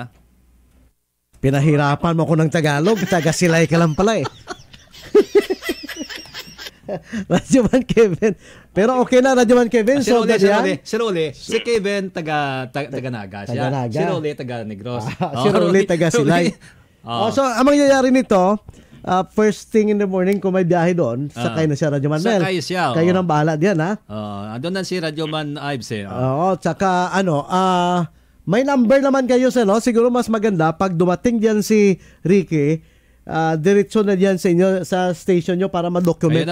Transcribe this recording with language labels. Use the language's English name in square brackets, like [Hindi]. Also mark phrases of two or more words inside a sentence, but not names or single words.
[Filipino] Pinahirapan mo ko ng Tagalog. Taga-Silay ka lang pala, eh. Radyo Man Kevin. Pero okay na, Radyo Man Kevin. Si Rolly, yan? si Kevin, taga Naga siya. Taga Naga. Si Rolly, taga Negros. Si Rolly, taga-Silay. So, ang mangyayari nito, [English] first thing in the morning, [Filipino] kung may biyahe doon, sakay na siya, Radyo Man Mel. Sakay siya. Kayo nang bahala diyan, ha? Andun na si Radyo Man Ives, eh. Oo, tsaka may number naman kayo sa, no? Siguro mas maganda pag dumating diyan si Ricky, diretso na diyan sa inyo sa station nyo para ma-document